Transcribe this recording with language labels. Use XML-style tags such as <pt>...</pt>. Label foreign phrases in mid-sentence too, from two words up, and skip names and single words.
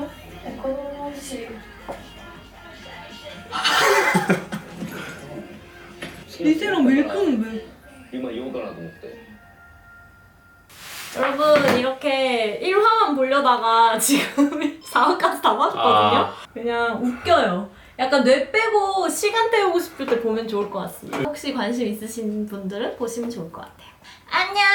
<ja>子供欲しい</ja> <ko>리세랑 밀크는 왜?</ko> <ja>今言おうかなと思って</ja> <ko>여러분 이렇게 1화만 보려다가 지금 4화까지 다 봤거든요? 아. 그냥 웃겨요. 약간 뇌 빼고 시간 때우고 싶을 때 보면 좋을 것 같습니다. 혹시 관심 있으신 분들은 보시면 좋을 것 같아요.</ko>